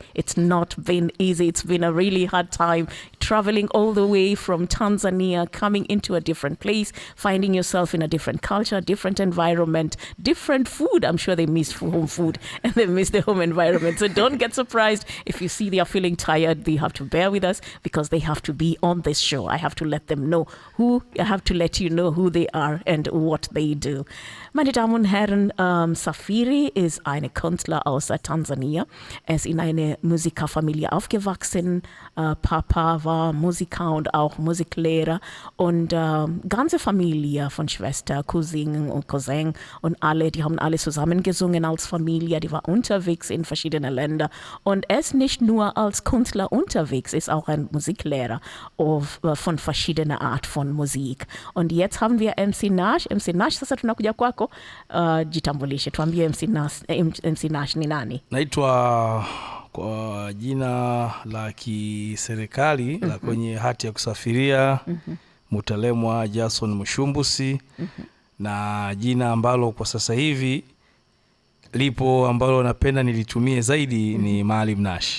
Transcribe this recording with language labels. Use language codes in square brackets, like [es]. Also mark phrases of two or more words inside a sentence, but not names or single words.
[en] It's been a really hard time traveling all the way from Tanzania, coming into a different place, finding yourself in a different culture, different environment, different food. I'm sure they miss home food and they miss the home environment. So don't get surprised if you see they are feeling tired. They have to bear with us because they have to be on this show. I have to let you know who they are and what they do. [de] Meine Damen und Herren, Msafiri ist eine Künstler aus Tansania. Er ist in einer Musikerfamilie aufgewachsen. Papa war Musiker und auch Musiklehrer. Und ganze Familie von Schwester, Cousin und Cousin und die haben alle zusammen gesungen als Familie. Die war unterwegs in verschiedene Länder. Und er ist nicht nur als Künstler unterwegs, ist auch ein Musiklehrer von verschiedener Art von Musik. Und jetzt haben wir MC Nash. [sw] MC Nash, sasa tunakuja kwako. Jitambulishe, tuambie MC Nash ni nani? Naitwa kwa jina la kiserikali la kwenye hati ya kusafiria Mutalemwa Jason Mushumbusi, na jina ambalo kwa sasa hivi lipo ambalo napenda nilitumie zaidi ni Maalim Nash.